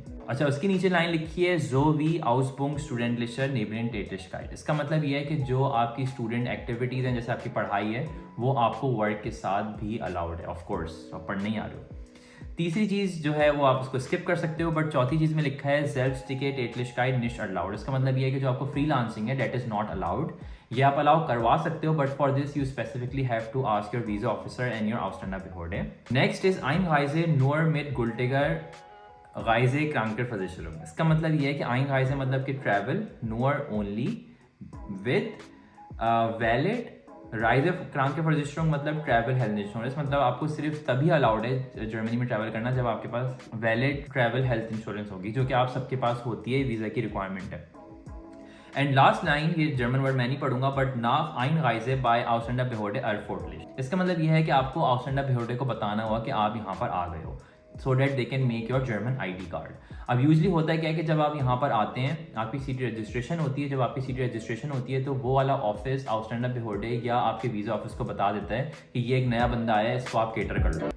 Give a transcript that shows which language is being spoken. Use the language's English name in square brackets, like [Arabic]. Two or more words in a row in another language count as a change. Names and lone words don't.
[Hindi] अच्छा, उसके नीचे लाइन लिखी है [German] So wie Ausbildung Studentischer Nebentätigkeit। [Hindi] इसका मतलब ये है कि जो आपकी [English] student activities [Hindi] हैं, जैसे आपकी पढ़ाई है, वो आपको वर्क के साथ भी अलाउड है। [English] of course [Hindi] आप पढ़ने ही आ रहे हो। तीसरी चीज़ जो है वो आप उसको स्किप कर सकते हो, बट चौथी चीज़ में लिखा है [German] Selbstständigkeit nicht erlaubt। [Hindi] इसका मतलब ये है कि जो आपको फ्रीलांसिंग है [English] that is not allowed. [Hindi] ये आप अलाउ करवा सकते हो, [English] but for this you specifically have to ask your visa officer and your Ausländerbehörde। next is [German] Einreise nur mit gültiger Reisekrankenversicherung। [Hindi] इसका मतलब ये है कि Einreise मतलब कि ट्रैवल, [English] nur only with valid Reisekrankenversicherung मतलब travel health insurance. [Hindi] मतलब आपको सिर्फ तभी अलाउड है जर्मनी में ट्रैवल करना जब आपके पास [English] valid travel health insurance [Hindi] होगी, जो कि आप सबके पास होती है, वीज़ा की रिक्वायरमेंट है। [English] and last line, [Hindi] ये [English] German word [Hindi] मैं नहीं पढ़ूंगा, बट [German] nach Einreise bei Ausländerbehörde erforderlich। [Hindi] इसका मतलब ये है कि आपको Ausländerbehörde को बताना होगा कि आप यहाँ पर आ गए हो, [English] so that they can make your German ID card. [Hindi] अब यूजली होता है क्या है कि जब आप यहाँ पर आते हैं आपकी [English] city registration [Hindi] होती है, जब आपकी [English] city registration [Hindi] होती है तो वो वाला ऑफिस Ausländerbehörde या आपके [English] visa office [Hindi] को बता देता है कि ये एक नया बंदा आया है, इसको आप केटर कर लो।